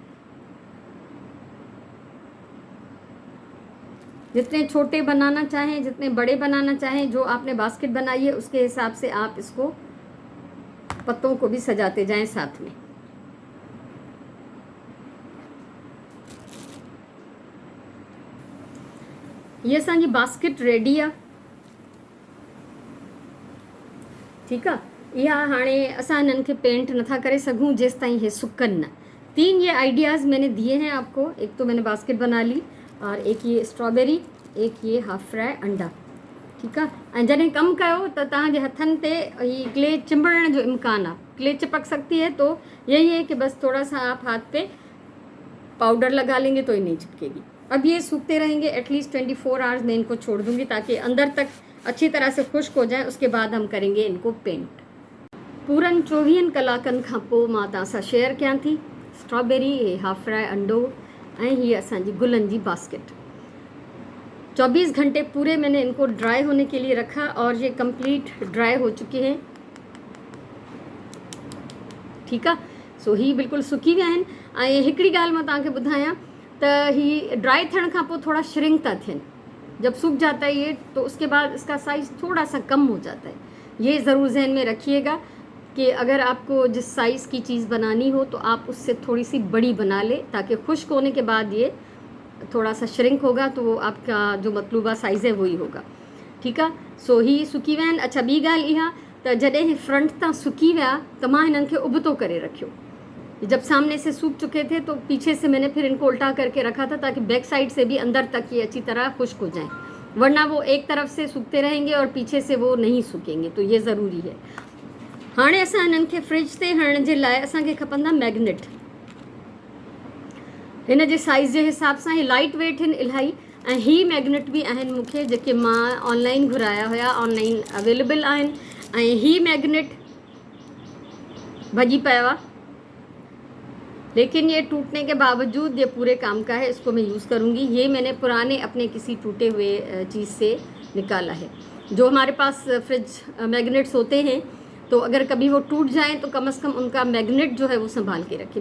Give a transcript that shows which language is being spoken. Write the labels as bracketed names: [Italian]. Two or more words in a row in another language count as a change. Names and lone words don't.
[Hindi] जितने छोटे बनाना चाहें, जितने बड़े बनाना चाहें, जो आपने बास्केट बनाई है उसके हिसाब से आप इसको पत्तों को भी सजाते जाएं साथ में। [Sindhi] ये असांजी बास्केट रेडी आहे। [Hindi] ठीक है, [Sindhi] इहा हाणे असां हिननि खे पेंट नथा करे सघूं जेसि ताईं हे सुकन न। [Hindi] 3 ये आइडियाज़ मैंने दिए हैं आपको। एक तो मैंने बास्केट बना ली, और एक ये स्ट्रॉबेरी, एक ये [English] half fry [Hindi] अंडा। ठीक है, [Sindhi] ऐं जॾहिं कमु कयो त तव्हांजे हथनि ते ही क्ले चिंबड़ण जो इम्कान आहे। [Hindi] क्ले चिपक सकती है, तो यही है कि बस थोड़ा सा आप हाथ पे पाउडर लगा लेंगे तो ये नहीं चिपकेगी। अब ये सूखते रहेंगे, [English] at least 24 hours [Hindi] में इनको छोड़ दूंगी, ताकि अंदर तक अच्छी तरह से खुश्क हो जाए। उसके बाद हम करेंगे इनको पेंट। [Sindhi] पूरनि 24 कलाकनि खां पोइ मां तव्हां सां शेयर कयां थी स्ट्रॉबेरी, [English] half fry [Sindhi] अंडो ऐं हीअ असांजी गुलनि जी बास्केट। [Hindi] 24 घंटे पूरे मैंने इनको ड्राई होने के लिए रखा, और ये [English] complete dry [Hindi] हो चुके हैं। [Sindhi] ठीक आहे, सो ही बिल्कुलु सुकी विया आहिनि। ऐं हिकिड़ी ॻाल्हि मां तव्हांखे ॿुधायां त ही ड्राई थियण खां पोइ थोड़ा श्रिंक था थियनि। [Hindi] जब सूख जाता है ये, तो उसके बाद इसका साइज़ थोड़ा सा कम हो जाता है। ये ज़रूर जहन में रखिएगा कि अगर आपको जिस साइज़ की चीज़ बनानी हो तो आप उससे थोड़ी सी बड़ी बना ले, ताकि खुश्क होने के बाद ये थोड़ा सा श्रिंक होगा, तो वो आपका जो मतलूबा साइज़ है वही होगा। ठीक है, [Sindhi] सो ही सुकी विया आहिनि। अच्छा, ॿी ॻाल्हि इहा त जॾहिं ही फ्रंट तां सुकी विया त मां हिननि खे उबतो करे रखियो। [Hindi] जब सामने से सूख चुके थे तो पीछे से मैंने फिर इनको उल्टा करके रखा था, ताकि [English] back side [Hindi] से भी अंदर तक ये अच्छी तरह खुश्क हो जाएं, वरना वो एक तरफ से सूखते रहेंगे और पीछे से वो नहीं सूखेंगे। तो ये ज़रूरी है। [Sindhi] हाणे असां हिननि खे फ्रिज ते हणण जे लाइ असांखे खपंदा मैग्नेट। हिन जे साइज़ जे हिसाब सां ही [English] light weight [Sindhi] आहिनि इलाही। ऐं ही मैग्नेट बि आहिनि मूंखे, जेके मां ऑनलाइन घुराया हुया, [English] online available [Sindhi] आहिनि। ऐं ही मैग्नेट भॼी पियो आहे, [Hindi] लेकिन ये टूटने के बावजूद ये पूरे काम का है। इसको मैं यूज़ करूँगी। ये मैंने पुराने अपने किसी टूटे हुए चीज़ से निकाला है। जो हमारे पास [English] fridge magnets [Hindi] होते हैं, तो अगर कभी वो टूट जाएं तो कम से कम उनका मैग्नेट जो है वो संभाल के रखें।